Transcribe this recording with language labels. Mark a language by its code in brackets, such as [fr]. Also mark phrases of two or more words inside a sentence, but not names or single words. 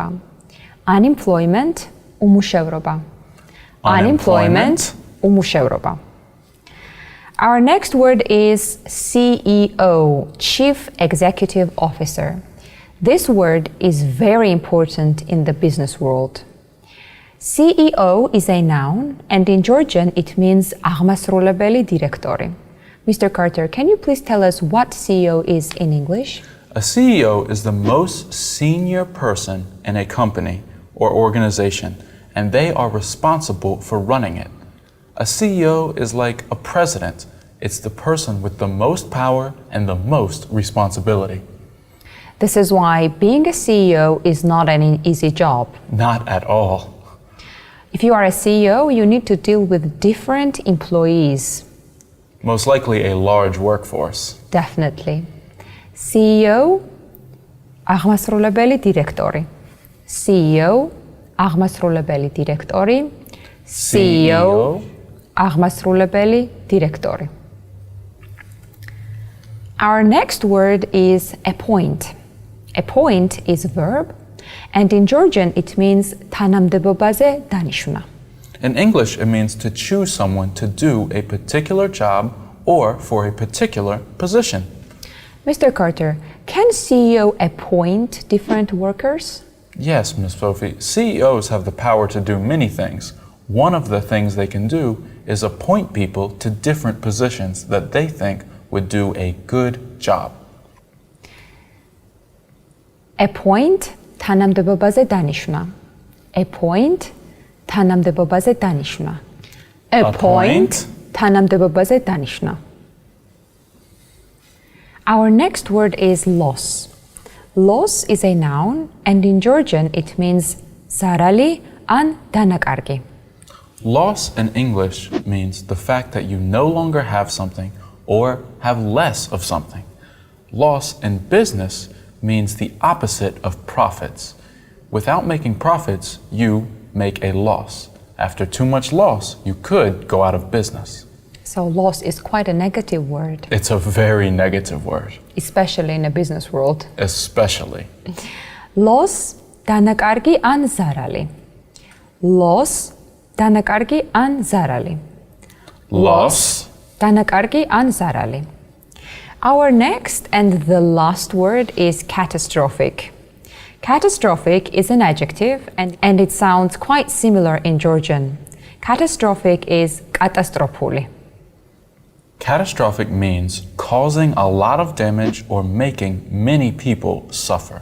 [en] Unemployment, umუშევრობა. Unemployment, umუშევრობა. Our next word is CEO, Chief Executive Officer. This word is very important in the business world. CEO is a noun, and in Georgian it means [ka] აღმასრულებელი დირექტორი. [en] Mr. Carter, can you please tell us what CEO is in English? A CEO is the most senior person in a company or organization, and they are responsible for running it. A CEO is like a president. It's the person with the most power and the most responsibility. This is why being a CEO is not an easy job. Not at all. If you are a CEO, you need to deal with different employees. Most likely a large workforce. Definitely. CEO, [ka] აღმასრულებელი დირექტორი. CEO, აღმასრულებელი დირექტორი. CEO, აღმასრულებელი დირექტორი. [en] Our next word is appoint. Appoint is a verb, and in Georgian it means [ka] თანამდებობაზე დანიშნა. [en] In English, it means to choose someone to do a particular job or for a particular position. Mr. Carter, can CEO appoint different workers? Yes, Ms. Sophie, CEOs have the power to do many things. One of the things they can do is appoint people to different positions that they think would do a good job. Appoint, [ka] თანამდებობაზე დანიშნა. Appoint, თანამდებობაზე დანიშნა. Appoint, თანამდებობაზე დანიშნა. [en] Our next word is loss. Loss is a noun, and in Georgian it means [ka] ზარალი ან დანაკარგი. [en] Loss in English means the fact that you no longer have something or have less of something. Loss in business means the opposite of profits. Without making profits, you make a loss. After too much loss, you could go out of business. So loss is quite a negative word. It's a very negative word. Especially in a business world. Especially. Loss, [ka] დანაკარგი ან ზარალი. Loss, დანაკარგი ან ზარალი. [en] Loss, [ka] დანაკარგი ან ზარალი. [en] Our next and the last word is catastrophic. Catastrophic is an adjective and it sounds quite similar in Georgian. Catastrophic is კატასტროფული. Catastrophic means causing a lot of damage or making many people suffer.